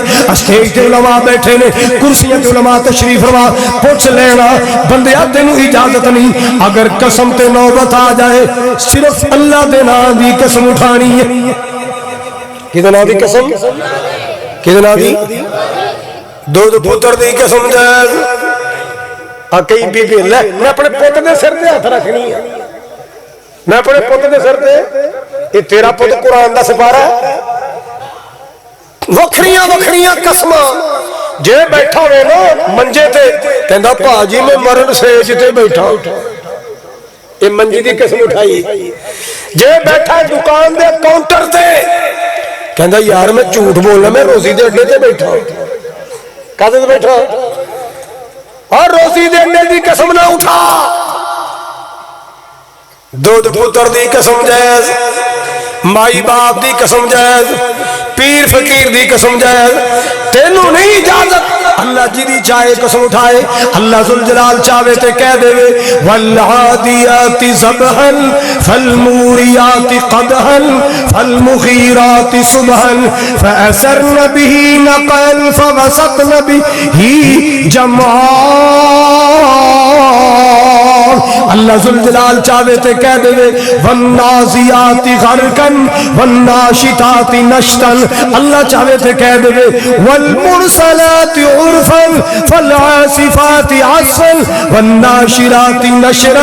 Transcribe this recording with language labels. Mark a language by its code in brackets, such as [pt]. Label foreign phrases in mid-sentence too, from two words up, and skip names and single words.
[pa] اسٹیج تے علماء بیٹھے نے کرسیاں تے علماء تشریف فرما پوچھ لینا بندے آتے نو اجازت نہیں اگر قسم تے نوبت آ جائے صرف اللہ دے نام دی قسم اٹھانی ہے کدھے نام دی قسم کدھے نام دی دو پتر دی قسم جائز کئی بی بی لے میں اپنے پتر دے سر دے ہاتھ رکھنی ہے میں اپنے پتر دے سر دے یہ تیرا پتر قرآن دا سپارہ ہے وکھریاں وکھریاں قسمہ جے بیٹھا ہوئے نا منجے تے کہندہ پاجی میں مرن سے جتے بیٹھا یہ منجی دی قسم اٹھائی جے بیٹھا دکان دے کاؤنٹر تے کہندہ یار میں جھوٹ بولنا میں روزی دے اڈے تے بیٹھا کہتے تے بیٹھا اور روزی دینے دی قسم نہ اٹھا، دودھ پتر دی قسم جائز، مائی باپ دی قسم جائز، پیر فقیر دی قسم جائز، تینوں نہیں اجازت۔ اللہ جی دی چاہے قسم اٹھائے، اللہ ذوالجلال چاہے تے کہہ دے [ar] والعادیات ضبحا فالموریات قدحا فالمغیرات صبحا فأثرن به نقعا فوسطن به جمعا۔ [pa] اللہ ذوالجلال چاہے تے کہہ دے [ar] والنازیات غرقا والناشطات نشطا، [pa] اللہ چاہے تے کہہ دے [ar] والمرسلات عرفا فالعاصفات عصفا والناشرات نشرا۔